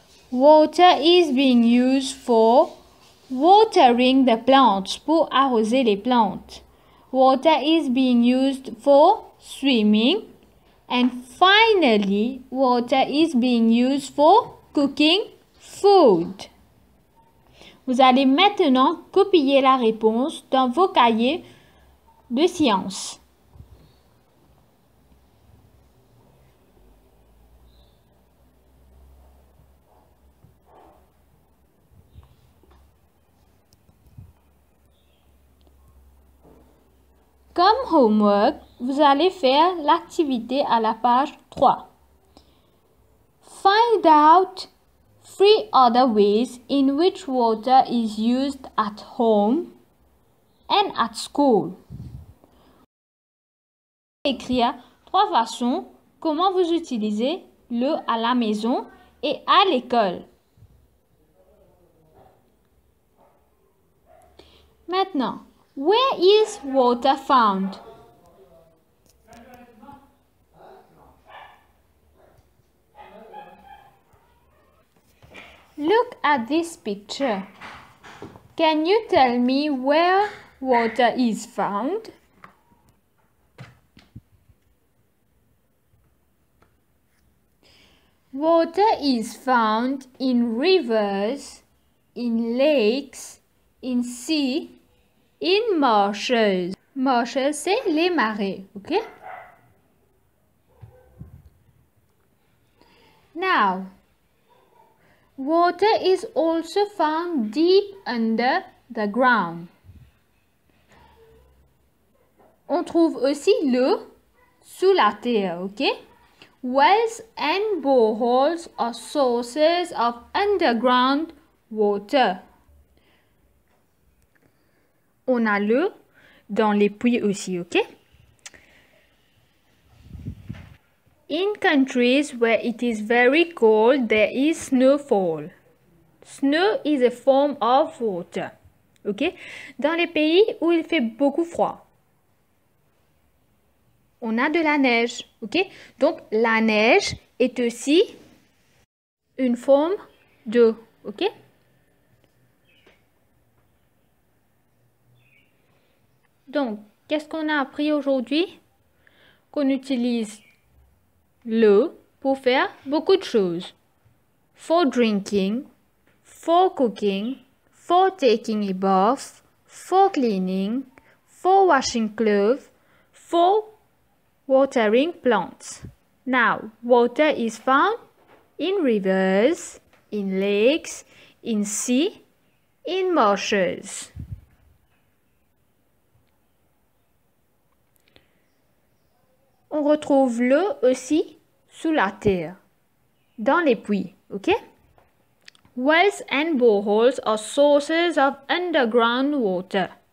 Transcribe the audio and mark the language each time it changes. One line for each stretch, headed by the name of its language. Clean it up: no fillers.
English: Water is being used for watering the plants,
French: pour arroser les plantes.
English: Water is being used for swimming. And finally, water is being used for cooking food.
French: Vous allez maintenant copier la réponse dans vos cahiers de sciences. Comme homework, vous allez faire l'activité à la page 3.
English: Find out 3 other ways in which water is used at home and at school.
French: Écrire 3 façons comment vous utilisez l'eau à la maison et à l'école.
English: Maintenant, where is water found? Look at this picture. Can you tell me where water is found? Water is found in rivers, in lakes, in sea, in marshes.
French: Marshes, c'est les marais, okay?
English: Now, water is also found deep under the ground.
French: On trouve aussi l'eau sous la terre, ok?
English: Wells and boreholes are sources of underground water.
French: On a l'eau dans les puits aussi, ok?
English: In countries where it is very cold, there is snowfall. Snow is a form of water. Ok?
French: Dans les pays où il fait beaucoup froid, on a de la neige. Ok? Donc, la neige est aussi une forme d'eau. Ok? Donc, qu'est-ce qu'on a appris aujourd'hui? Qu'on utilise l'eau pour faire beaucoup de choses.
English: For drinking, for cooking, for taking a bath, for cleaning, for washing clothes, for watering plants. Now, water is found in rivers, in lakes, in sea, in marshes.
French: On retrouve l'eau aussi sous la terre, dans les puits, ok?
English: Wells and boreholes are sources of underground water.